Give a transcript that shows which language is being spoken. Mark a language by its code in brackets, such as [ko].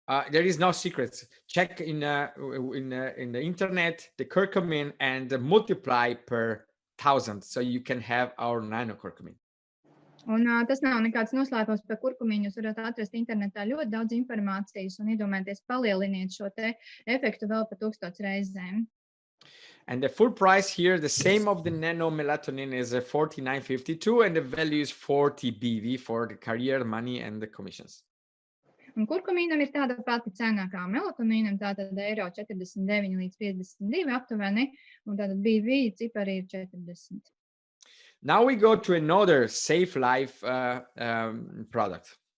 [en] There is no secrets. Check in the internet the curcumin and multiply per 1,000, so you can have our nanocurcumin. [lv] Un tas nav nekāds noslēpums par kurkumīnu. Jūs varat atrast internetā ļoti daudz informācijas un iedomājieties, palieliniet šo te efektu vēl par 1000 reizēm. [en] And the full price here, the same of the nano melatonin is $49.52 and the value is 40 BV for the career, money and the commissions. [lv] Un kurkumīnam ir tāda pati cena kā melatonīnam, tātad €49 līdz 52 aptuveni, un tātad BV cipari ir 40. [en] Now we go to another Safe Life product.